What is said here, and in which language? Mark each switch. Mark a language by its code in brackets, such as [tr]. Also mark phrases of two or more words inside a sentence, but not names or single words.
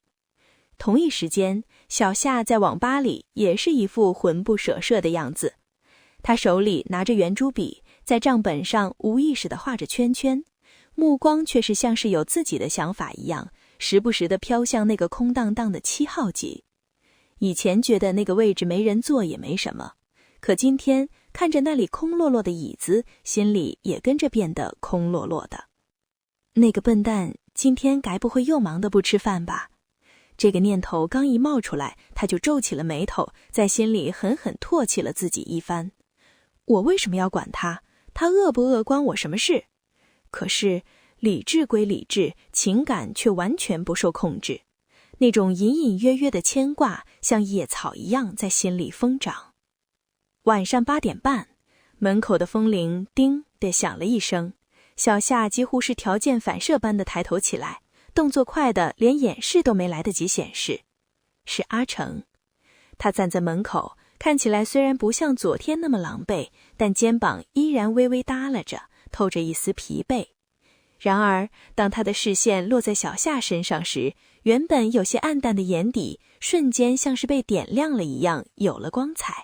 [zh] 同一時間，小夏在網吧裡也是一副魂不守舍的樣子，他手裡拿着圓珠筆，在賬本上無意識地畫着圈圈，目光卻是像是有自己的想法一樣，時不時地飄向那個空蕩蕩的7號機。以前覺得那個位置沒人坐也沒什麼，可今天看着那裡空落落的椅子，心裡也跟着變得空落落的。那個笨蛋今天該不會又忙得不吃飯吧？這個念頭剛一冒出來，他就皺起了眉頭，在心裡狠狠唾棄了自己一番。我為什麼要管他？他餓不餓關我什麼事？可是理智歸理智，情感卻完全不受控制。那種隱隱約約的牽掛，像野草一樣在心裡瘋長。晚上8點半，門口的風鈴叮地響了一聲，小夏幾乎是條件反射般的抬頭起來，動作快的連掩飾都沒來得及顯示。是阿成。他站在門口，看起來雖然不像昨天那麼狼狽，但肩膀依然微微耷拉着，透着一絲疲憊。然而當他的視線落在小夏身上時，原本有些暗淡的眼底瞬間像是被點亮了一樣，有了光彩。